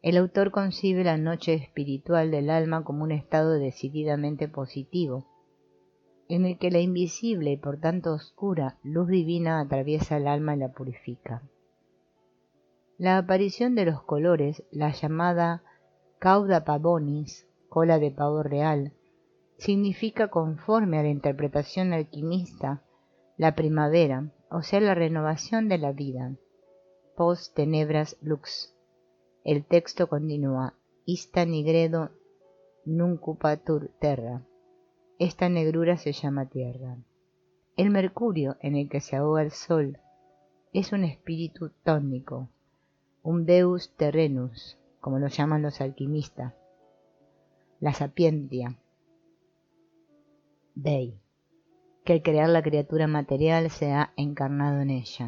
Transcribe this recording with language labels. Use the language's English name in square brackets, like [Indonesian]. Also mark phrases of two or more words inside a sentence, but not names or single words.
[Spanish] El autor concibe la noche espiritual del alma como un estado decididamente positivo, en el que la invisible y por tanto oscura luz divina atraviesa el alma y la purifica. La aparición de los colores, la llamada [Latin] cauda pavonis, [Spanish] cola de pavo real, significa, conforme a la interpretación alquimista, la primavera, o sea, la renovación de la vida. [Latin] Post tenebras lux. [Spanish] El texto continúa: [Latin] Ista nigredo nuncupatur terra. [Spanish] Esta negrura se llama tierra. El mercurio en el que se ahoga el sol es un espíritu tónico, un [Latin] deus terrenus, [Spanish] como lo llaman los alquimistas, la [Latin] sapientia Dei, [Spanish] que al crear la criatura material se ha encarnado en ella.